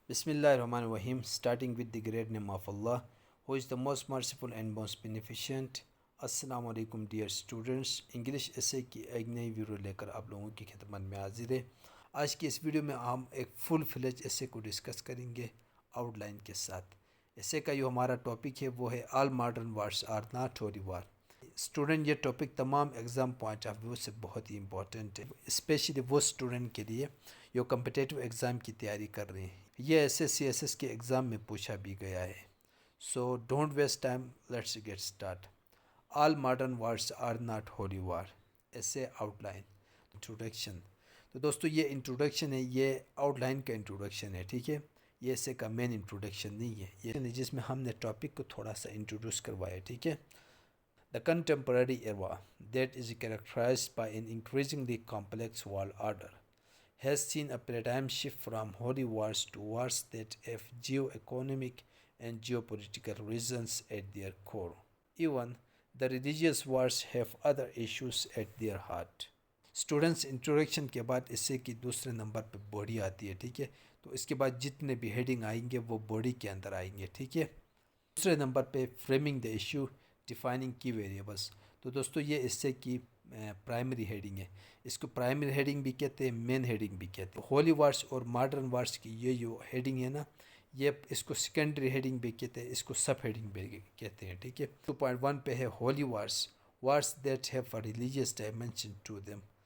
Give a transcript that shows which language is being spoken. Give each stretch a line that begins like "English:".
English: Bismillah ar-Rahman ar-Rahim, starting with the great name of Allah, who is the most merciful and most beneficent.
Urdu: السلام علیکم dear students, English ایسے کی ایک نئی video لے کر آپ لوگوں کی خدمت میں حاضر ہے۔ آج کی اس ویڈیو میں ہم ایک فل فلیج ایسے کو ڈسکس کریں گے آؤٹ لائن کے ساتھ۔ ایسے کا جو ہمارا ٹاپک ہے وہ ہے
English: All modern wars are not holy war.
Urdu: Student, یہ ٹاپک تمام ایگزام پوائنٹ آف ویو سے بہت ہی امپورٹنٹ ہے، اسپیشلی وہ اسٹوڈنٹ کے لیے جو کمپٹیٹیو ایگزام کی تیاری کر رہے ہیں۔ یہ ایسے CSS کے ایگزام میں پوچھا بھی گیا ہے۔
English: So don't waste time, let's get start. All modern wars are not holy war,
Urdu: ایسے آؤٹ لائن انٹروڈکشن۔ تو دوستو یہ انٹروڈکشن ہے، یہ آؤٹ لائن کا انٹروڈکشن ہے، ٹھیک ہے۔ یہ ایسے کا مین انٹروڈکشن نہیں ہے، یہ جس میں ہم نے ٹاپک کو تھوڑا سا انٹروڈیوس کروایا، ٹھیک ہے۔
English: The contemporary era, that is characterized by an increasingly complex world order, has seen a paradigm shift from holy wars to wars that have geo-economic and geopolitical reasons at their core. Even the religious wars have other issues at their heart.
Urdu: Students, introduction کے بعد اس سے کی دوسرے number پہ body آتی ہے، ٹھیک ہے۔ تو اس کے بعد جتنے بھی ہیڈنگ آئیں گے وہ باڈی کے اندر آئیں گے، ٹھیک ہے۔ دوسرے نمبر پہ
English: Framing the issue, defining کی variables.
Urdu: تو دوستو یہ اس سے کی پرائمری ہیڈنگ ہے، اس کو پرائمری ہیڈنگ بھی کہتے ہیں، مین ہیڈنگ بھی کہتے ہیں۔ ہولی وارس اور ماڈرن وارس کی یہ جو ہیڈنگ ہے نا، یہ اس کو سیکنڈری ہیڈنگ بھی کہتے ہیں، اس کو سب ہیڈنگ بھی کہتے ہیں، ٹھیک ہے۔ 2.1 پہ ہے ہولی وارس،
English: Wars that have a religious dimension to them.